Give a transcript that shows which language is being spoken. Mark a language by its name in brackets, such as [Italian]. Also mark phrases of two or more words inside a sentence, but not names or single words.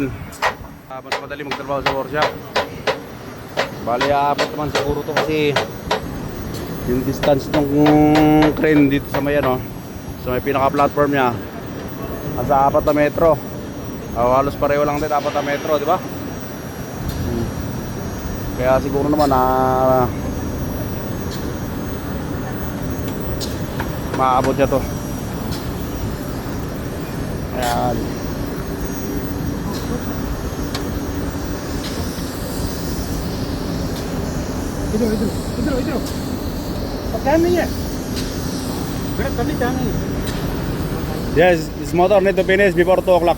[Filipino] Mas madali magtrabaho sa workshop. Bali, apat naman siguro to kasi yung distance ng crane dito sa may sa may pinaka-platform niya nasa 4 na metro. Halos pareho lang din 4 na metro, di ba? Kaya siguro naman maabot niya to. Ayan. [Hindi] इधर टाइम नहीं है मेरा करने टाइम नहीं है [English] Yes, this motor need to finish before 2 o'clock.